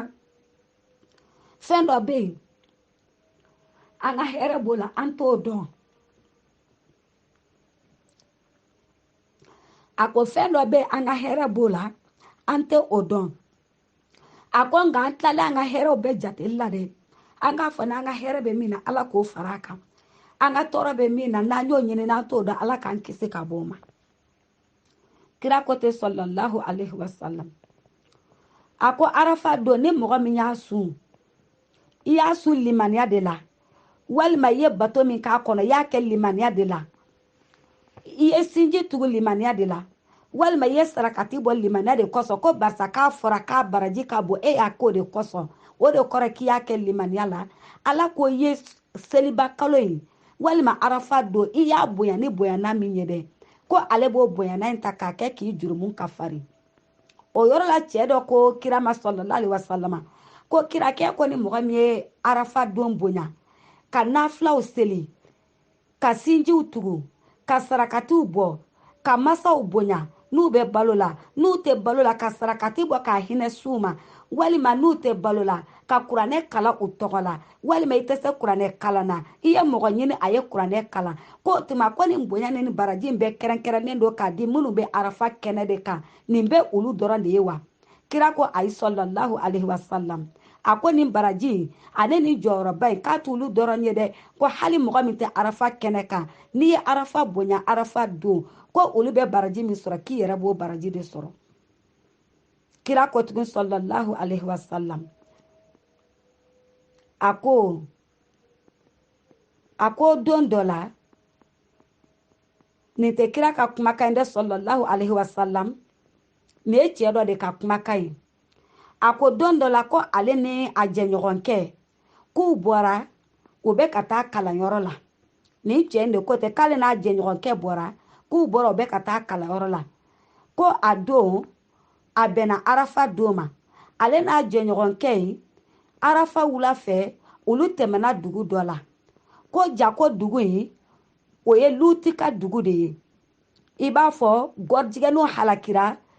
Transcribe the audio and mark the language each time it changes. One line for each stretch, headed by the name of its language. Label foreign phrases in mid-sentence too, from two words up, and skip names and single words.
Bambara: yen an ka hɛrɛ b'o la an t'o dɔn a ko fɛn dɔ bɛ yen an ka hɛrɛ b'o la an tɛ o dɔn a ko nka an tilala an ka hɛrɛw bɛɛ jateli la dɛ an k'a fɔ n'an ka hɛrɛ bɛ min na ala k'o fara a kan an ka tɔɔrɔ bɛ min na n'an y'o ɲini n'an t'o dɔn ala k'an kisi ka bɔ o ma kira ko ten
Arabic: صلى الله عليه وسلم
Bambara: a ko arafa don ni mɔgɔ min y'a sun i y'a sun limaniya de la walima i ye bato min k'a kɔnɔ i y'a kɛ limaniya de la i ye sinji tugu limaniya de la walima i ye sarakati bɔ limaniya de kosɔn ko barisa k'a fɔra k'a baraji ka bon e y'a k'o de kosɔn o de kɔrɔ k'i y'a kɛ limaniya la ala ko i ye seliba kalo in walima arafa don i y'a bonya ni bonyana min ye dɛ ko ale b'o bonyana in ta k'a kɛ k'i jurumu kafari o yɔrɔ la cɛ dɔ ko kira ma
Arabic: صلى الله عليه وسلم
Bambara: ko kira kɛ ko ni mɔgɔ min ye arafa don bonya ka nafilaw seli ka sinjiw tugu ka sarakatiw bɔ ka masaw bonya n'u bɛ balo la n'u tɛ balo la ka sarakati bɔ k'a hinɛ s'u ma walima n'u tɛ balo la ka kuranɛ kala u tɔgɔ la walima i tɛ se kuranɛ kalan na i ye mɔgɔ ɲini a ye kuranɛ kalan ko tuma ko nin bonya ni nin baraji in bɛɛ kɛrɛnkɛrɛnnen don k'a di minnu bɛ arafa kɛnɛ de kan nin bɛ olu dɔrɔn de ye wa kira ko ayi
Arabic: صلى الله عليه وسلم
Bambara: a ko nin baraji ale ni jɔyɔrɔba in k'a t'olu dɔrɔn ye dɛ ko hali mɔgɔ min tɛ arafa kɛnɛ kan n'i ye arafa bonya arafa don ko olu bɛ baraji min sɔrɔ k'i yɛrɛ b'o baraji de sɔrɔ kira ko tugun
Arabic: صلى الله عليه وسلم
Bambara: a ko don dɔ la nin tɛ kira ka kumakan dɛ
Arabic: صلى الله عليه وسلم
Bambara: nin ye cɛ dɔ de ka kumakan ye a ko don dɔ la ko ale ni a jɛɲɔgɔnkɛ k'u bɔra u bɛ ka taa kalanyɔrɔ la nin cɛ in de ko tɛ k'ale n'a jɛɲɔgɔnkɛ bɔra k'u bɔra u bɛ ka taa kalanyɔrɔ la ko a don a bɛnna arafa don ma ale n'a jɛɲɔgɔnkɛ in arafa wula fɛ olu tɛmɛna dugu dɔ la ko ja ko dugu in o ye luti ka dugu de ye i b'a fɔ gɔrijigɛnu halakira